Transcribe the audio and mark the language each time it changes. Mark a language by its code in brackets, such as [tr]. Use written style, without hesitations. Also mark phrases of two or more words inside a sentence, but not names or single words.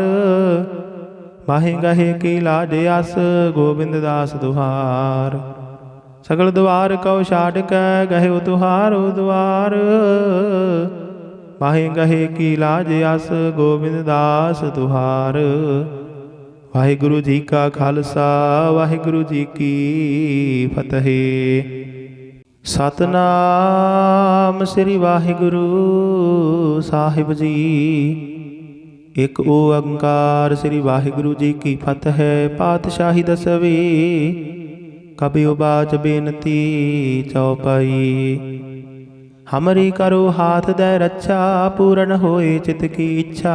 [bra] बाहे गहे की लाज आस, गोविंद दास दुहार। सगल द्वार कौ छाड़ कै, गहे तुहारो द्वार। बाहे गहे की लाज आस, गोविंद दास दुहार। [pa] ਵਾਹਿਗੁਰੂ ਜੀ ਕਾ ਖਾਲਸਾ, ਵਾਹਿਗੁਰੂ ਜੀ ਕੀ ਫਤਿਹ। ਸਤਿਨਾਮ ਸ੍ਰੀ ਵਾਹਿਗੁਰੂ ਸਾਹਿਬ ਜੀ। ਇੱਕ ਓਅੰਕਾਰ ਸ੍ਰੀ ਵਾਹਿਗੁਰੂ ਜੀ ਕੀ ਫਤਿਹ। [bra] पातशाही दसवीं, कबियो बाच बेनती चौपाई। हमरी करो हाथ दे रक्षा, पूर्ण होए चित की इच्छा।